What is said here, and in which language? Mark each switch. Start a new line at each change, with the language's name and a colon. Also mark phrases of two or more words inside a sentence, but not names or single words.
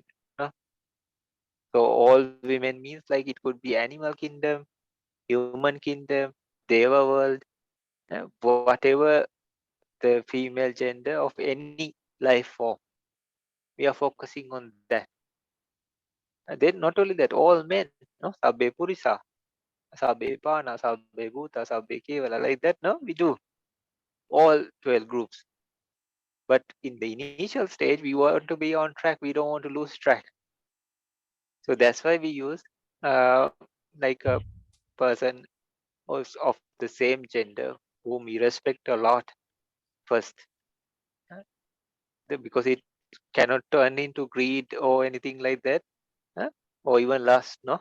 English: So all women means like it could be animal kingdom, human kingdom, deva world, whatever the female gender of any life form. We are focusing on that. And then not only that, all men, no,
Pali: sabbe purisa, sabbe pana, sabbe bhuta, sabbe kevala,
English: like that, no, we do all 12 groups. But in the initial stage, we want to be on track. We don't want to lose track. So that's why we use like a person of the same gender whom we respect a lot first, because it cannot turn into greed or anything like that, or even lust, no.